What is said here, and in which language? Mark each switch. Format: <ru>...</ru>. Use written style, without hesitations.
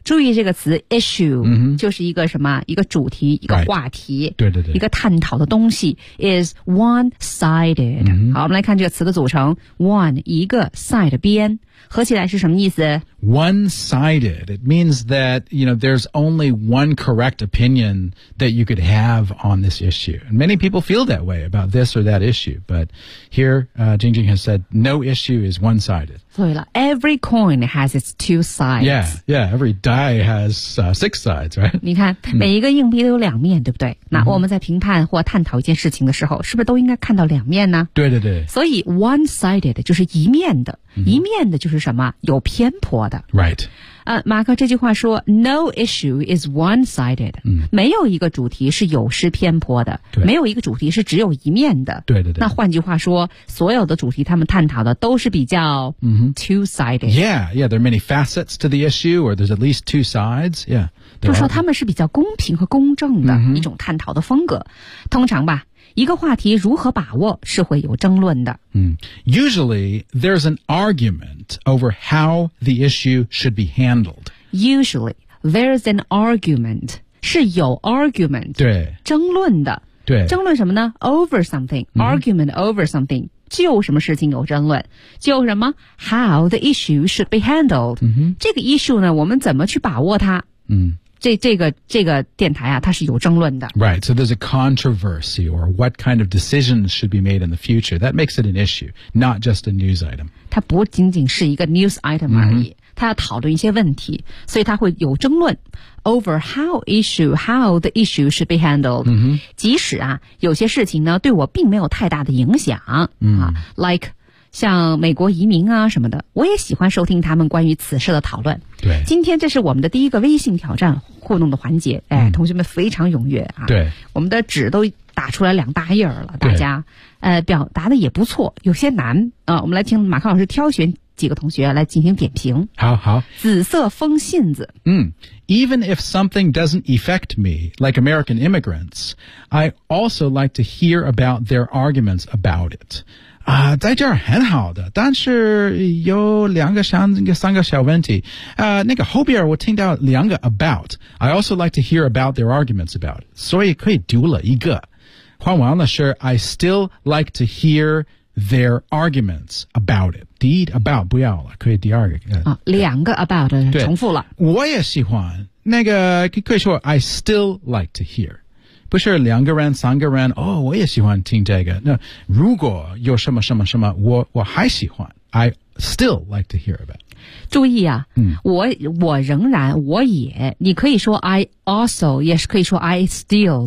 <zh>注意这个词 issue、 mm-hmm. 就是一个什么一个主题一个话题、 right. 对对对一个探讨的东西</zh> <en>is one-sided.、 Mm-hmm.</en> <zh>好我们来看这个词的组成 one, 一个 side, 边合起来是什么意思</zh> <en>One-sided. It means that, you know, there's only one correct opinion that you could have on this issue. And many people feel that way about this or that issue. But here, Jingjing has said, no issue is one-sided.</en> <zh>对了</zh> <en>every coin has its two sides. Yeah, yeah, every die has、six sides, right?</en> <zh>你看、mm-hmm. 每一个硬币都有两面对不对那我们在评判或探讨一件事情的时候是不是都应该看到两面呢对对对。所以 one-sided 就是一面的、 mm-hmm. 一面的就是什么有偏颇的</zh> <en>Right.</en> <zh>马克这句话说</zh> <en>No issue is one-sided、 mm-hmm.</en> <zh>没有一个主题是有失偏颇的对没有一个主题是只有一面的对对对那换句话说所有的主题他们探讨的都是比较、 mm-hmm.</zh> <en>two-sided Yeah, yeah, there are many facets to the issue or there's at least two sides Yeah,</en> <zh>就是说他们是比较公平和公正的、 mm-hmm. 一种探讨的风格通常吧一个话题如何把握是会有争论的。</zh> <en>Usually, there's an argument over how the issue should be handled. Usually, there's an argument.</en> <zh>是有 argument. 对。争论的。对。争论什么呢 ?</zh> <en>over something.、 Mm-hmm. Argument over something.</en> <zh>就什么事情有争论。就什么</zh> <en>?how the issue should be handled.、 Mm-hmm.</en> <zh>这个 issue 呢我们怎么去把握它这个电台啊它是有争论的。</zh> <en>Right, so there's a controversy or what kind of decisions should be made in the future. That makes it an issue, not just a news item.</en> <zh>它不仅仅是一个 news item 而已、mm-hmm. 它要讨论一些问题所以它会有争论</zh> <en>over how the issue should be handled.、 Mm-hmm.</en> <zh>即使啊有些事情呢对我并没有太大的影响、 mm-hmm. 啊 like,像美国移民啊什么的我也喜欢收听他们关于此事的讨论对今天这是我们的第一个微信挑战互动的环节、哎、同学们非常踊跃啊对我们的纸都打出来两大页了大家表达的也不错有些难啊、我们来听马克老师挑选几个同学来进行点评好好紫色风信子</zh> <en>嗯 Even if something doesn't affect me like American immigrants I also like to hear about their arguments about it</en> <zh>在这儿很好的但是有两个三个小问题那个后边我听到两个</zh> <en>about I also like to hear about their arguments about it</en> <zh>所以可以读了一个换完了是</zh> <en>I still like to hear their arguments about it 第一 about</en> <zh>不要了可以第二个、两个 about 重复了我也喜欢那个可以说</zh> <en>I still like to hear</en> <zh>不是两个人三个人哦我也喜欢听这个那如果有什么什么什么我还喜欢</zh> <en>I still like to hear about</en> <zh>注意啊、我仍然我也你可以说 I also 也是可以说 I still</zh>